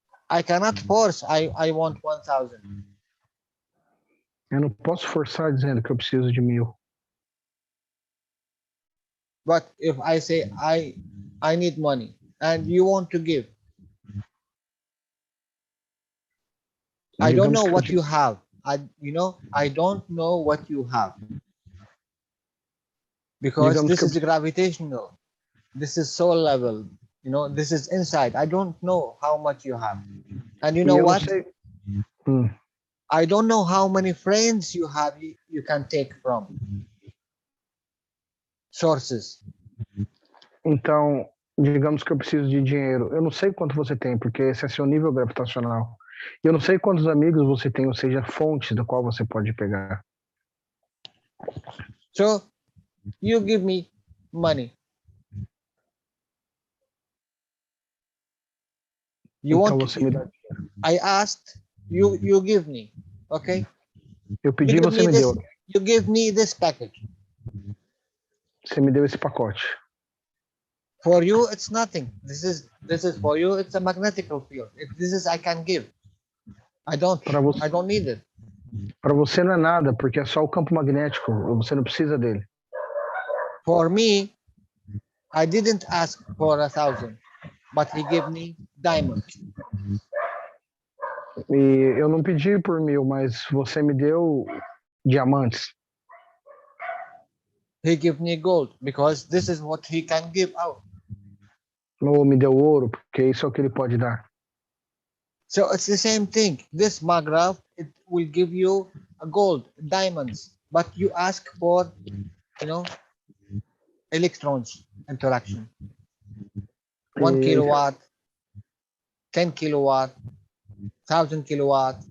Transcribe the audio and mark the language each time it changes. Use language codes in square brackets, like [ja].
[en] I cannot force. I want 1,000. [pt] Eu não posso forçar dizendo que eu preciso de 1.000. [en] But if I say I need money and you want to give, I don't know what you have. I don't know what you have. Because this is gravitational. This is soul level. This is inside. I don't know how much you have. And you know what? I don't know how many friends you have you can take from. Sources. [pt] Então, digamos que eu preciso de dinheiro. Eu não sei quanto você tem, porque esse é seu nível gravitacional. Eu não sei quantos amigos você tem, ou seja, fontes da qual você pode pegar. [en] So, you give me money. You [pt] então [en] want [pt] você me dá dinheiro. [en] I asked, you give me, okay? [pt] Eu pedi, você me deu. [en] You give me this package. [pt] Você me deu esse pacote. [en] For you, it's nothing. This is for you. It's a magnetic field. This is I can give. I don't need it. [pt] Para você não é nada, porque é só o campo magnético. Você não precisa dele. [en] For me, I didn't ask for 1,000, but he gave me diamonds. [pt] E eu não pedi por 1.000, mas você me deu diamantes. [en] He gave me gold because this is what he can give out. [pt] Ou me deu ouro, porque isso é o que ele pode dar. [en] So it's the same thing. This magraph, it will give you a gold, diamonds, but you ask for, electrons interaction. 1 kilowatt, 10 kilowatt, 1,000 kilowatt.